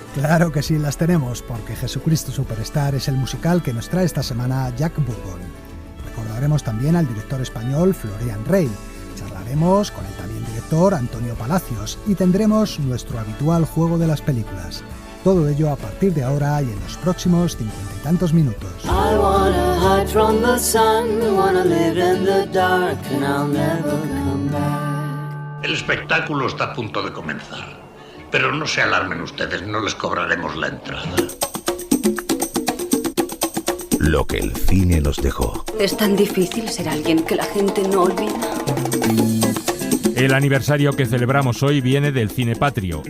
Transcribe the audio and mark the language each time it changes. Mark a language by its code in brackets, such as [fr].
[es] Claro que sí las tenemos, porque Jesucristo Superstar es el musical que nos trae esta semana Jack Bourbon. Recordaremos también al director español Florian Rey. Charlaremos con el también director Antonio Palacios y tendremos nuestro habitual juego de las películas. Todo ello a partir de ahora y en los próximos 50 y tantos minutos. [en] I wanna hide from the sun, I wanna live in the dark, and I'll never come back. [es] El espectáculo está a punto de comenzar, pero no se alarmen ustedes, no les cobraremos la entrada. Lo que el cine nos dejó. Es tan difícil ser alguien que la gente no olvida. El aniversario que celebramos hoy viene del cine patrio.